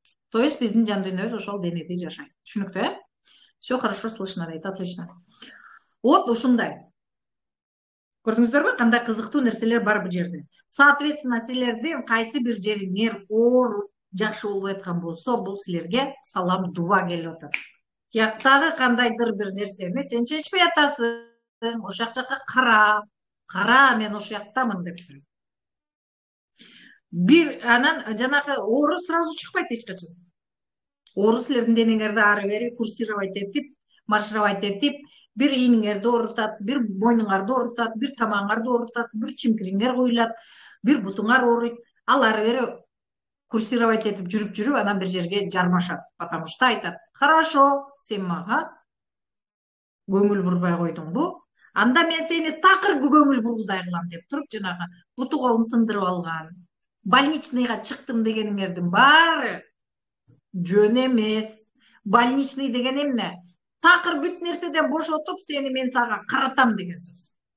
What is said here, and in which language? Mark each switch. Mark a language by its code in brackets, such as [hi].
[ru] То есть [ky] биздин жан дүйнөбүз ошол денеде жашайт. Түшүнүктүү, э? [ru] Все хорошо слышно [ky] дейт, [ru] отлично. Вот [ky] ушундай. Көрдүңүздөрбү, кандай кызыктуу нерселер бар бул жерде. Соответственно, силердин кайсы бир жериңер ооруп, жакшы болбой аткан болсо, бул силерге салам дуа келип атат. Тияктагы кандайдыр бир нерсени сен чечпей атасың. Ошол жакка кара, мен ошол жактамын деп туруп. Бир анан жанагы оору сразу чыкпайт эч качан. Оору силердин денеңерди ары бери курсировать этип, маршировать этип, бир ийниңерди оорутат, бир мойнуңарды оорутат, бир тамагыңарды оорутат, бир чимкириңер коюлат, бир бутуңар ооруйт. Ал ары бери курсировать этип жүрүп, анан бир жерге жармашат. [ru] Потому что [ky] айтат: [ru] "Хорошо, [ky] сен мага көңүл бурбай койдуңбу? Анда мен сени такыр көңүл бургудай кылам" деп туруп, жанагы буту колун сындырып алган, больничныйга чыктым дегениңердин баары жөн эмес. Больничный деген эмне? Такыр бүт нерседен бошотуп, сени мен сага каратам деген сөз.